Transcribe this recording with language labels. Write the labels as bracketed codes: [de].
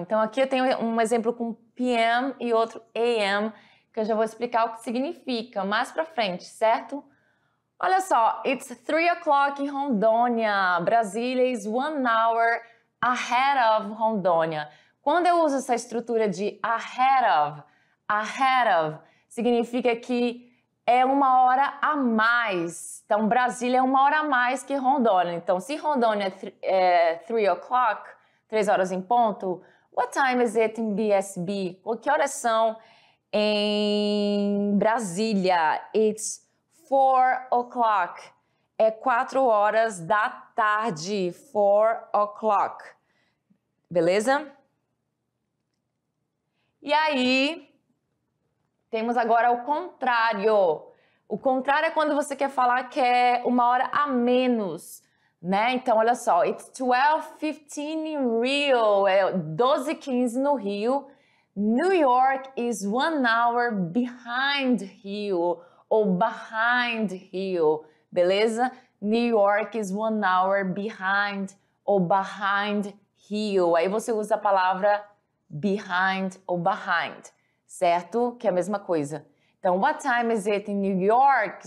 [pt] Então, aqui eu tenho um exemplo com p.m. e outro a.m., que eu já vou explicar o que significa mais pra frente, certo? Olha só, [en] it's 3 o'clock [pt] em Rondônia. [en] Brasília is 1 hour ahead of Rondônia. [pt] Quando eu uso essa estrutura de ahead of, significa que é 1 hora a mais. Então, Brasília é 1 hora a mais que Rondônia. Então, se Rondônia é 3 o'clock, 3 horas em ponto, [en] what time is it in BSB? [pt] Que horas são em Brasília? [en] It's 4 o'clock. [pt] É 4 horas da tarde. [en] 4 o'clock. Beleza? [pt] E aí, temos agora o contrário. O contrário é quando você quer falar que é 1 hora a menos, né? Então, olha só. [en] It's 12:15 in Rio. [pt] É 12:15 no Rio. [en] New York is 1 hour behind Rio. Ou behind Rio, beleza? New York is 1 hour behind ou behind Rio. [pt] Aí você usa a palavra behind ou behind, certo? Que é a mesma coisa. [en] Então, what time is it in New York?